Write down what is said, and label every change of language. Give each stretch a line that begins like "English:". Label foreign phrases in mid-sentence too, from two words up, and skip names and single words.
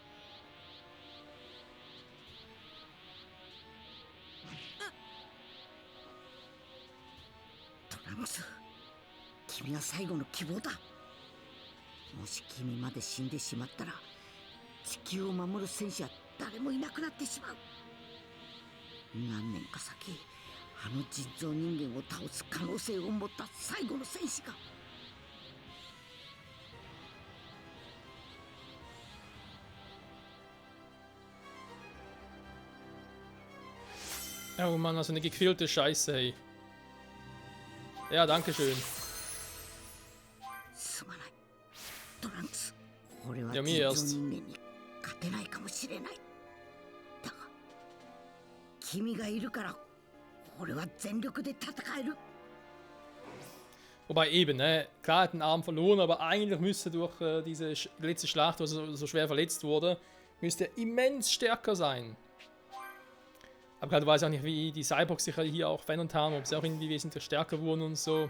Japanese: トランクス、君は最後の希望だ。もし君まで死んでしまったら地球を守る戦士は誰もいなくなってしまう。何年か先、あの人造人間を倒す可能性を持った最後の戦士が。
German: Oh Mann, also eine gequälte Scheiße, hey. Ja, danke schön.
Japanese: すまない、トランクス。俺はいや人見えやす造人間に勝てないかもしれない。だが君がいるから俺は全力で戦える。
German: Wobei eben, ne, klar hat den Arm verloren, aber eigentlich müsste durch diese letzte Schlacht, wo er so schwer verletzt wurde, müsste er immens stärker sein. Aber gerade weiß ich auch nicht, wie die Cyborgs sich hier auch verändert haben, ob sie auch irgendwie wesentlich stärker wurden und so.